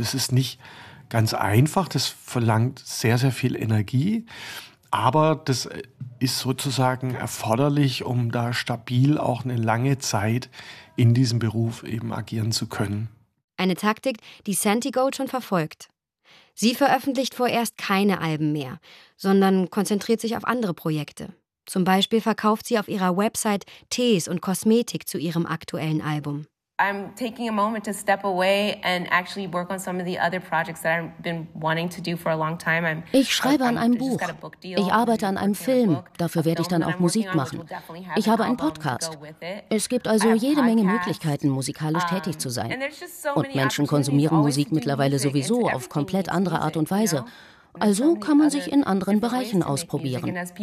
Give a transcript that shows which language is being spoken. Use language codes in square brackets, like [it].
[de] Das ist nicht ganz einfach, das verlangt sehr, sehr viel Energie, aber das ist sozusagen erforderlich, um da stabil auch eine lange Zeit in diesem Beruf eben agieren zu können. Eine Taktik, die Santigold schon verfolgt. Sie veröffentlicht vorerst keine Alben mehr, sondern konzentriert sich auf andere Projekte. Zum Beispiel verkauft sie auf ihrer Website Tees und Kosmetik zu ihrem aktuellen Album. [en] I'm taking a moment to step away and actually work on some of the other projects that I've been wanting to do for a long time. [de] Ich schreibe an einem Buch. Ich arbeite an einem Film. Dafür werde ich dann auch Musik machen. Ich habe einen Podcast. Es gibt also jede Menge Möglichkeiten, musikalisch tätig zu sein. Und Menschen konsumieren Musik mittlerweile sowieso auf komplett andere Art und Weise. Also kann man sich in anderen Bereichen ausprobieren.